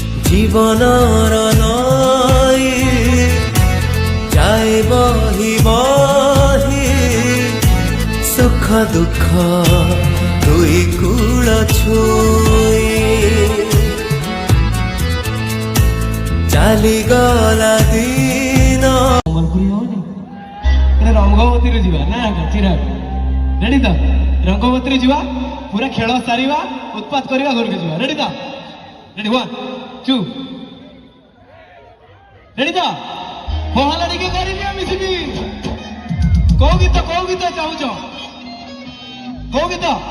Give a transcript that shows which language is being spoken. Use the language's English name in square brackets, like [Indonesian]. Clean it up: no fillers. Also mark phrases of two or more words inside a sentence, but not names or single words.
[Assamese] জীৱনৰ নৈ যায় বহি বহি সুখ দুখ দুই কূল ছুঁই [Odia] ଚାଲି ଗଲା ଦିନ ରଙ୍ଗବତୀରେ ଯିବା ନା ଚିରାଗ ରେଡି ତ ରଙ୍ଗବତୀରେ ଯିବା ପୁରା ଖେଳ ସାରିବା ଉତ୍ପାତ କରିବା ଘରକୁ ଯିବା ରେଡି ତ ରେଡି 1 2 ରେଡି ତ ପହଲା ଟିକେ କରିବି ମିଶିକି କୋଉ ଗୀତ ଚାହୁଁଛ କୋଉ ଗୀତ